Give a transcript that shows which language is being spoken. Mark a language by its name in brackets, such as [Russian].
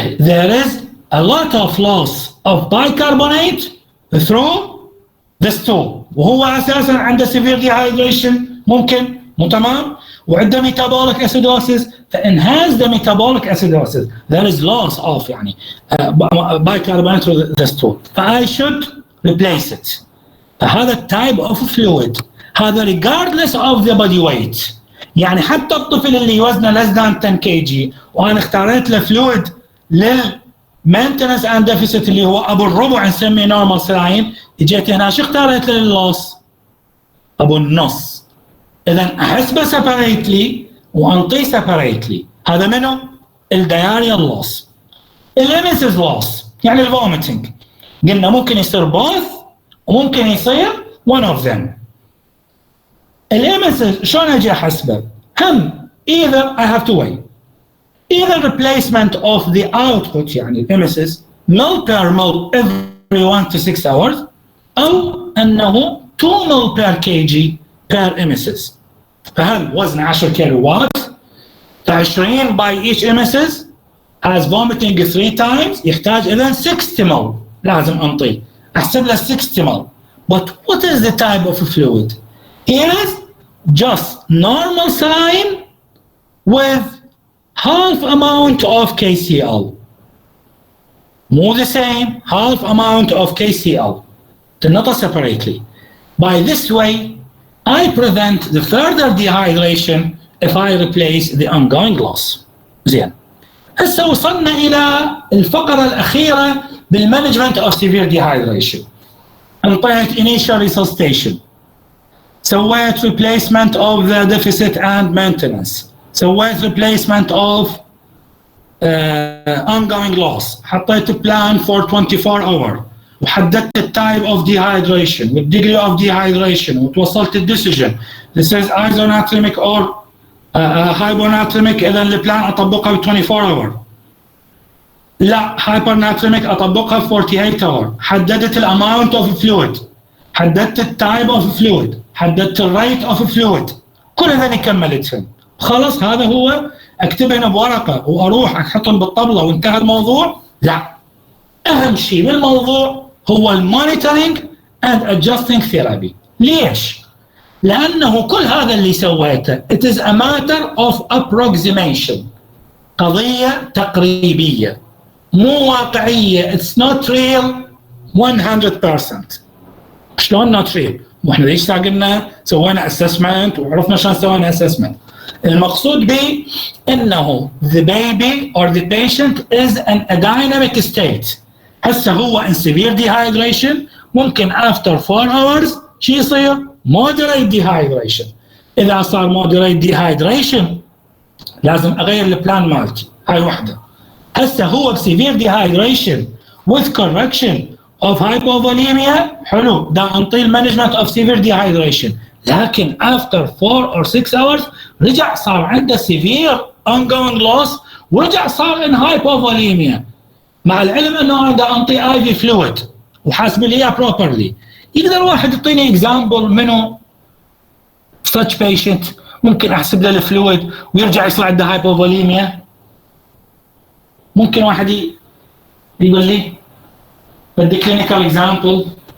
[English] There is a lot of loss of bicarbonate through the stool، [Arabic] وهو اساسا عنده [English] severe dehydration [Arabic] ممكن مو تمام، [English] وعنده metabolic acidosis، فenhance the metabolic acidosis there is loss of يعني bicarbonate through the stool، فI should replace it. [Arabic] فهذا التايب اوف فلويد هذا [English] regardless of the body weight، [Arabic] يعني حتى الطفل اللي وزنه [English] less than 10 [Arabic] كي جي وانا اختاريت له فلويد للمينتنس اند ديفيسيت اللي هو ابو الربع نسميه نورمال سلاين، اجيت هنا شو اختاريت له لللوس؟ ابو النص. اذا احسبه سيبريتلي وانطيه سيبريتلي. هذا منو؟ الدياريا لوس. الاميسيس لوس يعني الفوميتنج، قلنا ممكن يصير بوث وممكن يصير [English] one of them. [Arabic] الاميسيس شلون اجي احسبه؟ هم [English] either I have to weigh either replacement of the output يعني الاميسيس mil per mil every 1 to 6 hours [Arabic] او انه [English] 2 mil per kg per emesis. [Arabic] فهل وزن 10 كيلو وات ف20 [English] by each emesis has vomiting 3 times [Arabic] يحتاج اذا 60 ml لازم انطيه، احسب له 60 ml. [English] But what is the type of fluid? Here is just normal saline with half amount of KCl. More the same, half amount of KCl. Not separately. By this way, I prevent the further dehydration if I replace the ongoing loss. [Arabic] زين. هسه وصلنا إلى الفقرة الأخيرة بالمانجمنت [English] of severe dehydration. [Arabic] انطيت [English] initial resuscitation. [Arabic] سويت [English] replacement of the deficit and maintenance. [Arabic] سويت [English] replacement of ongoing loss. [Arabic] حطيت [English] plan for 24 hour. [Arabic] وحددت التايب اوف dehydration والdegree of dehydration وتوصلت الديسيجن [English] this is isonatremic or hypernatremic. [Arabic] اذا البلان اطبقها ب 24 اور. لا hypernatremic اطبقها ب 48 اور. حددت الاماونت اوف فلويد، حددت التايب اوف فلويد، حددت الريت اوف فلويد، كل هذول كملتهم. خلاص هذا هو اكتبهم بورقه واروح احطهم بالطبله وانتهى الموضوع؟ لا، اهم شيء بالموضوع هو المونيتورينج اند ادجستنج ثيرابي. ليش؟ لانه كل هذا اللي سويته [English] it is a matter of approximation، [Arabic] قضيه تقريبيه مو واقعيه. [English] it's not real 100%. [Arabic] شلون [English] not real؟ [Arabic] واحنا ليش قلنا سوينا اسسمنت وعرفنا شلون سوينا اسسمنت. المقصود به انه [English] the baby or the patient is in a dynamic state. [Arabic] هسه هو [English] in severe dehydration، [Arabic] ممكن [English] after 4 hours [Arabic] شو يصير؟ [English] moderate dehydration. [Arabic] اذا صار [English] moderate dehydration [Arabic] لازم اغير البلان مالتي، هاي وحده. هسه هو [English] severe dehydration with correction of hypovolemia، [Arabic] حلو، دا انطي [English] management of severe dehydration. [Arabic] لكن [English] after 4 or 6 hours [Arabic] رجع صار عنده [English] severe ongoing loss [Arabic] ورجع صار [English] in hypovolemia، [Arabic] مع العلم انه انا دا انطي IV fluid وحاسب لي اياه properly. يقدر واحد يعطيني example منه [English] such patient [Arabic] ممكن احسب له الفلويد ويرجع يصير عنده hypovolemia؟ ممكن واحد يقول لي بدي [English] clinical example؟